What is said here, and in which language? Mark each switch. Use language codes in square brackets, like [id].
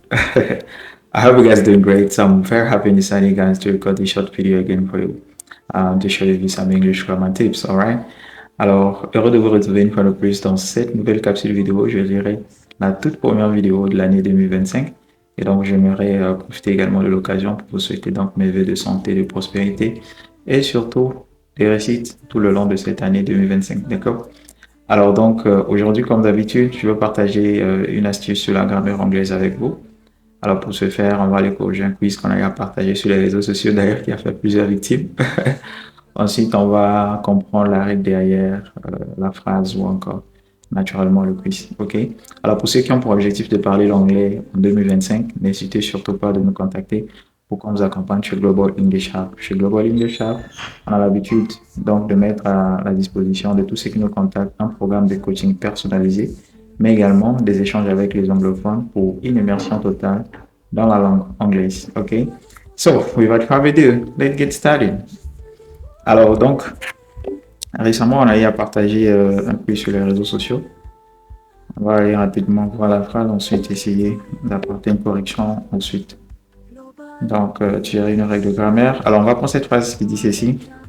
[en] I hope you guys doing great. So I'm very happy and deciding guys to record this short video again for you to show you some English grammar tips, alright? [fr] Alors, heureux de vous retrouver une fois de plus dans cette nouvelle capsule vidéo. Je dirais la toute première vidéo de l'année 2025. Et donc, j'aimerais profiter également de l'occasion pour vous souhaiter donc mes vœux de santé, de prospérité et surtout des réussites tout le long de cette année 2025, d'accord? Alors donc aujourd'hui, comme d'habitude, je vais partager une astuce sur la grammaire anglaise avec vous. Alors pour ce faire, on va aller corriger un quiz qu'on a partagé sur les réseaux sociaux d'ailleurs qui a fait plusieurs victimes. Ensuite, on va comprendre la règle derrière la phrase ou encore naturellement le quiz. OK? Alors pour ceux qui ont pour objectif de parler l'anglais en 2025, n'hésitez surtout pas de nous contacter pour qu'on vous accompagne chez Global English Hub. Chez Global English Hub, on a l'habitude donc de mettre à la disposition de tous ceux qui nous contactent un programme de coaching personnalisé, mais également des échanges avec les anglophones pour une immersion totale dans la langue anglaise. OK? [en] So, without further ado, let's get started. [fr] Alors donc, récemment, on a eu à partager un peu sur les réseaux sociaux. On va aller rapidement voir la phrase, ensuite essayer d'apporter une correction ensuite. Donc, tu as une règle de grammaire. Alors, on va prendre cette phrase qui dit ceci.